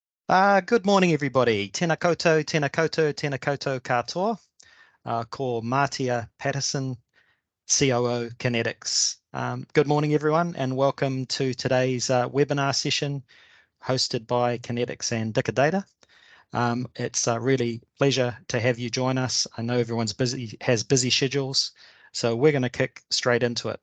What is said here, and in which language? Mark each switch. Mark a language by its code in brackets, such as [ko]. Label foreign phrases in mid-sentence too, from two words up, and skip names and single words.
[en] Good morning, everybody. [mi] Tēnā koutou, tēnā koutou, tēnā koutou katoa. Ko Mātia Patterson, [en] COO Kinetics. Good morning, everyone, and welcome to today's webinar session hosted by Kinetics and Data. It's a really pleasure to have you join us. I know everyone's busy, has busy schedules, so we're going to kick straight into it.